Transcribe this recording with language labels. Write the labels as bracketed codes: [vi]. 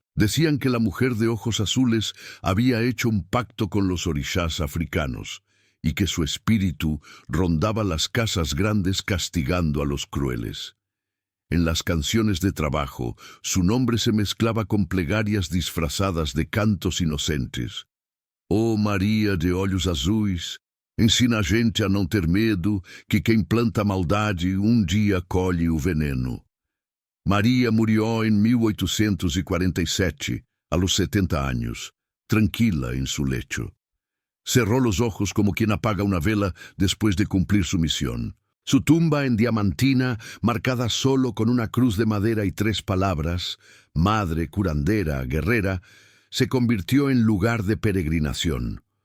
[es] Decían que la mujer de ojos azules había hecho un pacto con los orishás africanos y que su espíritu rondaba las casas grandes castigando a los crueles. En las canciones de trabajo, su nombre se mezclaba con plegarias disfrazadas de cantos inocentes. [pt] Oh Maria de olhos azuis, ensina a gente a não ter medo, que quem planta maldade dia colhe o veneno. [es] María murió en 1847, a los 70 años, tranquila en su lecho. Cerró los ojos como quien apaga una vela después de cumplir su misión. Su tumba en Diamantina, marcada solo con una cruz de madera y 3 palabras, madre, curandera, guerrera, se convirtió en lugar de peregrinación.